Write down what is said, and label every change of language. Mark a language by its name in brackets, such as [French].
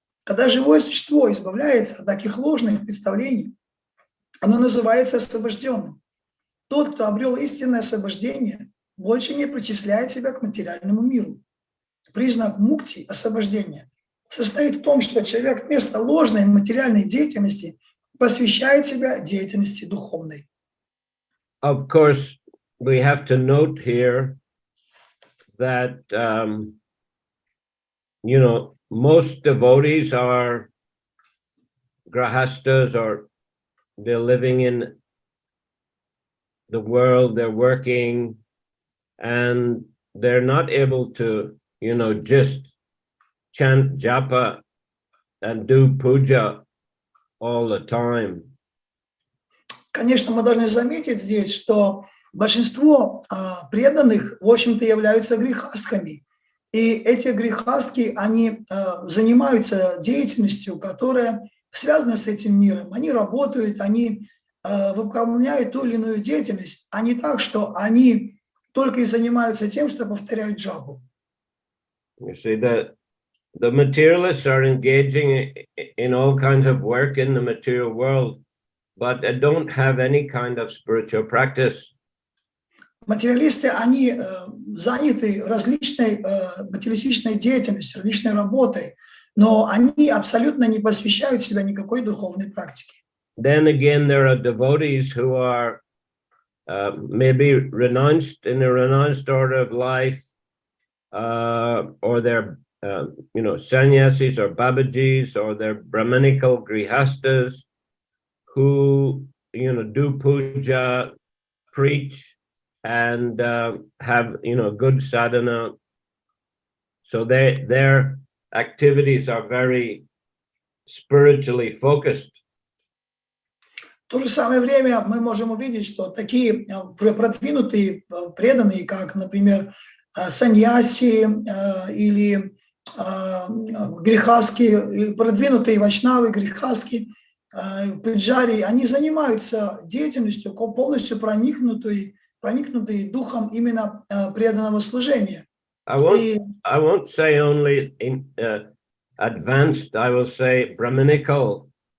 [Russian] Когда живое существо избавляется от таких ложных представлений, оно называется освобожденным. Тот, кто обрел истинное освобождение, больше не причисляет себя к материальному миру. Признак мукти, освобождения, состоит в том, что человек вместо ложной материальной деятельности посвящает себя деятельности духовной. [English] Of course, we have to note here that, you know, most devotees are grahastas, or they're living in the world, they're working, and they're not able to, you know, just chant japa and do puja all the time. [Russian] Конечно, мы должны заметить здесь, что большинство преданных, в общем-то, являются грехастками. И эти грехастки, они занимаются деятельностью, которая связана с этим миром. Они работают, они выполняют ту или иную деятельность, а не так, что они только и занимаются тем, что повторяют джапу. [English] You see that the materialists are engaging in all kinds of work in the material world, but they don't have any kind of spiritual practice. [Russian] Материалисты, они заняты различной материалистичной деятельностью, различной работой, но они абсолютно не посвящают себя никакой духовной практике. [English] Then again, there are devotees who are maybe renounced in a renounced order of life, or they're you know, sannyasis or babajis, or they're brahmanical grihastas who, you know, do puja, preach, and have, you know, good sadhana. So their activities are very spiritually focused. [Russian] В то же самое время мы можем увидеть, что такие продвинутые преданные, как, например, саньяси или грехастки, продвинутые вайшнавы, грехастки, пуджари, они занимаются деятельностью, полностью проникнутой духом именно преданного служения. [English] I won't say only in advanced, I will say brahmanical.